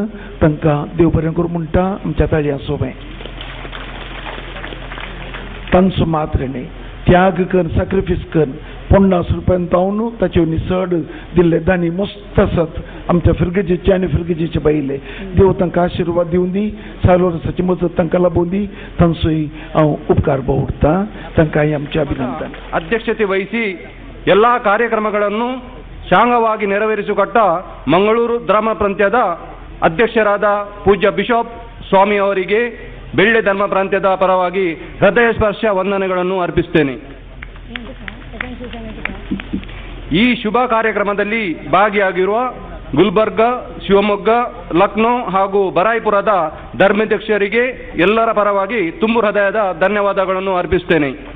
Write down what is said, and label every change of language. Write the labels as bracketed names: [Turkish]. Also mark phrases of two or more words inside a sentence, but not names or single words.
[Konkani] तांकां देव बरें करूं म्हणटा आमच्या ताळयां सोबें. तांचो मात रे त्याग कर, सॅक्रिफीस कर, ₹50 हांव ताचे चड दिल्ले दानी मस्त आसात आमच्या फिरगेजीचे आनी फिरगेजीचे बायले. देव तांकां आशिर्वाद दिवन दी, सालोरसाची मजत तांकां लाबोवन दी. तांचोय हांव उपकार बावडटां. तांकां आमचे अभिनंदन. [Kannada] ಅಧ್ಯಕ್ಷತೆ ವಹಿಸಿ ಎಲ್ಲ ಕಾರ್ಯಕ್ರಮಗಳನ್ನು ಶಾಂಗವಾಗಿ ನೆರವೇರಿಸಿಕೊಟ್ಟ ಮಂಗಳೂರು ಧರ್ಮ ಪ್ರಾಂತ್ಯದ ಅಧ್ಯಕ್ಷರಾದ ಪೂಜ್ಯ ಬಿಷಪ್ ಸ್ವಾಮಿ ಅವರಿಗೆ ಬೆಳ್ಳೆ ಧರ್ಮ ಪ್ರಾಂತ್ಯದ ಪರವಾಗಿ ಹೃದಯ ಸ್ಪರ್ಶ ವಂದನೆಗಳನ್ನು ಅರ್ಪಿಸುತ್ತೇನೆ. ಈ ಶುಭ ಕಾರ್ಯಕ್ರಮದಲ್ಲಿ ಭಾಗಿಯಾಗಿರುವ ಗುಲ್ಬರ್ಗ, ಶಿವಮೊಗ್ಗ, ಲಕ್ನೋ ಹಾಗೂ ಬರಾಯ್ಪುರದ ಧರ್ಮಾಧ್ಯಕ್ಷರಿಗೆ ಎಲ್ಲರ ಪರವಾಗಿ ತುಂಬು ಹೃದಯದ ಧನ್ಯವಾದಗಳನ್ನು ಅರ್ಪಿಸುತ್ತೇನೆ.